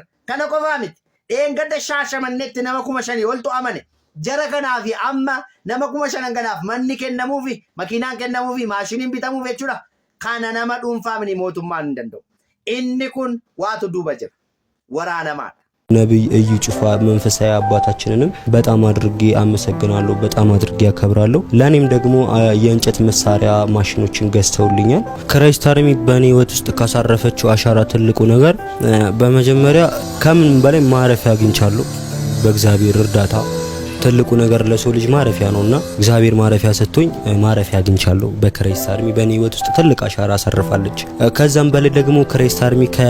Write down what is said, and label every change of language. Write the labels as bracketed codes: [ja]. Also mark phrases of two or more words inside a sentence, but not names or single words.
[om] Kana qofaa miti. Dheengadda Shaashamanneetti nama 5,000 oltu amane. Jara kanaafi amma nama 5,000 kanaaf manni kennamuufi makiinaan kennamuufi maashiniin bitamuuf jechuudha. Kana nama dhuunfaa miti mootummaan hin danda'u. Inni kun waatu duuba jira. Waraanamaadha. [am] ነብይ እዩ ጭፋ መንፈሳዊ አባታችንንም በጣም አድርጌ አመሰግናለሁ። በጣም አድርጌ አከብራለሁ። ለኔም ደግሞ የእንጨት መሳሪያ ማሽኖችን ገዝተውልኛል። ክራይስት አርሚ በኔ ህይወት ውስጥ ካሳረፈችው አሻራ ትልቁ ነገር በመጀመሪያ ከምን በላይ ማረፊያ አግኝቻለሁ። በእግዚአብሔር እርዳታ ትልቁ ነገር ለሰው ልጅ ማረፊያ ነውና እግዚአብሔር ማረፊያ ሰጥቶኝ ማረፊያ አግኝቻለሁ። በክራይስት አርሚ በኔ ህይወት ውስጥ ትልቅ አሻራ አሳርፋለች። ከዛም በላይ ደግሞ ክራይስት አርሚ